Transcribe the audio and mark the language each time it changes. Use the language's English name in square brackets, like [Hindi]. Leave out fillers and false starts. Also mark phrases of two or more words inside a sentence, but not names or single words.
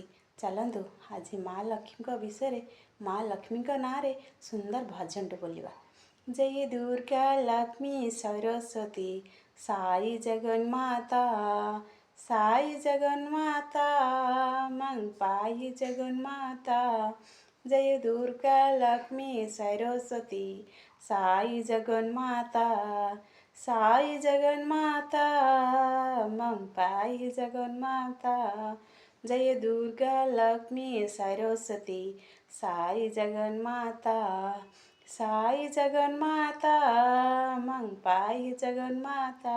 [Odia] ଚାଲନ୍ତୁ ଆଜି ମା ଲକ୍ଷ୍ମୀଙ୍କ ବିଷୟରେ, ମା ଲକ୍ଷ୍ମୀଙ୍କ ନାଁରେ ସୁନ୍ଦର ଭଜନଟେ ବୋଲିବା। [Sanskrit] ଜୟ ଦୁର୍ଗା ଲକ୍ଷ୍ମୀ ସରସ୍ୱତୀ ସାଇ ଜଗନ୍ମାତା, ସାଇ ଜଗନ୍ମାତା ମଂ ପାହି ଜଗନ୍ମାତା। जय दुर्गा लक्ष्मी सरस्वती साई जगन्माता, साई जगन्माता मं पाहि जगन्माता। जय दुर्गा लक्ष्मी सरस्वती साई जगन्माता, साई जगन्माता मं पाहि जगन्माता।